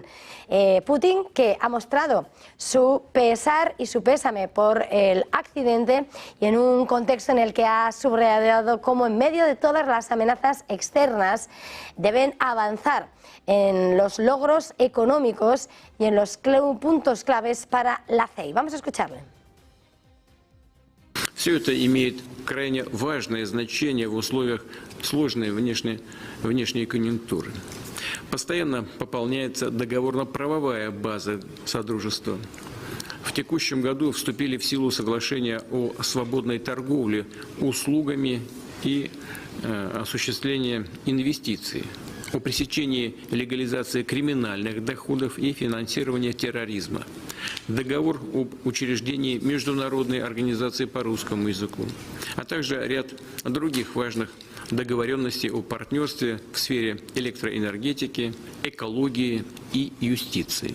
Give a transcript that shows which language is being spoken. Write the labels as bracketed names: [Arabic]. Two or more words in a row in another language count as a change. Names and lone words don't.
[Spanish] Putin, que ha mostrado su pesar y su pésame por el accidente y en un contexto en el que ha subrayado cómo en medio de todas las amenazas externas deben avanzar en los logros económicos y en los puntos claves para la CEI. Vamos a escucharle. [Russian] Все это имеет крайне важное значение в условиях сложной внешней конъюнктуры. Постоянно пополняется договорно-правовая база Содружества. В текущем году вступили в силу соглашения о свободной торговле услугами и осуществлении инвестиций, о пресечении легализации криминальных доходов и финансирования терроризма, договор об учреждении Международной организации по русскому языку, а также ряд других важных договоренностей о партнерстве в сфере электроэнергетики, экологии и юстиции.